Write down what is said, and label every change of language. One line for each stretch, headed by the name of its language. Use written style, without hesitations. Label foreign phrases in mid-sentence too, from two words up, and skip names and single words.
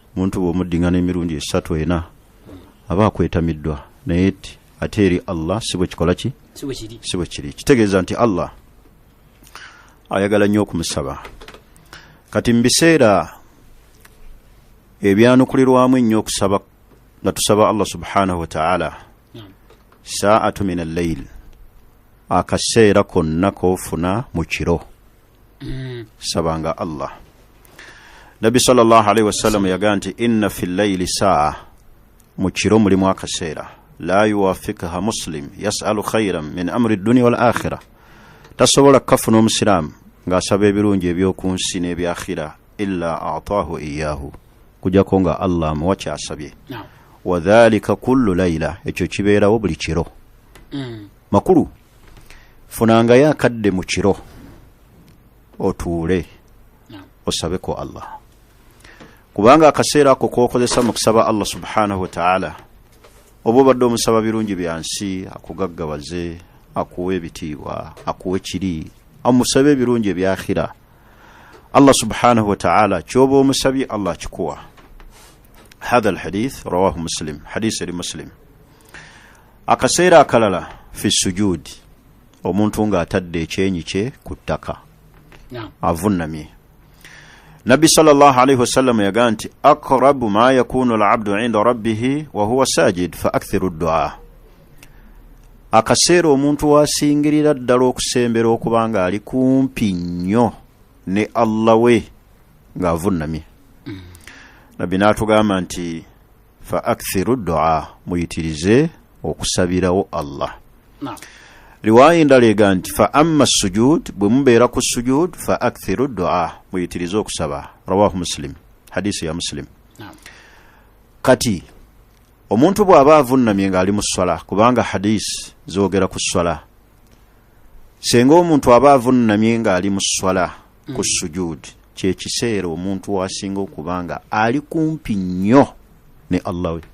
Ganda: Muntu bw'omuddingana emirundi 3-4 aba akwetamiddwa, naye ate eri Allah si bwe kikola ki? Si bwe kiri. Kitegeeza nti Allah ayagala nnyo okumusaba. Kati mu biseera ebyanukulirwamu ennyo okusaba nga tusaba Allah
Arabic: سبحانه وتعالى, ساعة من الليل,
Ganda: akaseera konna koofuna mu kiro sabanga Allah. Nabi
Arabic: صلى الله عليه وسلم
Ganda: yagaa nti
Arabic: إن في الليل ساعة,
Ganda: mu kiro mulimu akaseera,
Arabic: لا يوافقها مسلم يسأل خيرا من أمر الدنيا والآخرة,
Ganda: tasobola kafuna omusiraamu ng'asaba ebirungi eby'oku nsi n'ebyakhira
Arabic: إلا أعطاه إياه,
Ganda: kujjako nga Allah amuwa kyasabye.
Arabic: وذلك كل ليلة,
Ganda: ekyo kibeerawo buli kiro. Makulu, funangayo akadde mu kiro otuule osabeko Allah, kubanga akaseera ako k'okozesa mu kusaba Allah
Arabic: سبحانه وتعالى,
Ganda: oba obadde omusaba birungi byansi akugaggawaze, akuwe ebitiibwa, akuwe kiri, amusabe ebirungi ebyakhira, Allah
Arabic: سبحانه وتعالى
Ganda: kyoba omusabye Allah kikuwa.
Arabic: هذا الحديث رواه مسلم,
Ganda: hadith eri Muslim. Akaseera akalala
Arabic: في سجود,
Ganda: omuntu ng'atadde ekyenyi kye ku ttaka avunnamye.
Arabic: Nabi صلى الله عليه وسلم
Ganda: yagaa nti
Arabic: أقرب ما يكون العبد عند ربه وهو ساجد فأكثروا الدعاء,
Ganda: akaseera omuntu wasingirira ddala okusembera okubanga ali kumpi nnyo ne Allah we ng'avunnamye. Nabi n'atugamba nti
Arabic: فأكثروا الدعاء,
Ganda: muyitirize okusabirawo Allah. Riwaya endala ega nti
Arabic: فأما سجود,
Ganda: bwe mubeera ku sujud
Arabic: فأكثروا الدعاء,
Ganda: muyitirize okusaba.
Arabic: رواه مسلم,
Ganda: hadisi ya Muslim. Kati omuntu bw'aba avunnamye ng'ali mu swala, kubanga hadisi zoogera ku swala, senga omuntu aba avunnamye ng'ali mu swala ku sujud, kye kiseera omuntu wasinga okubanga ali kumpi nnyo ne Allah we.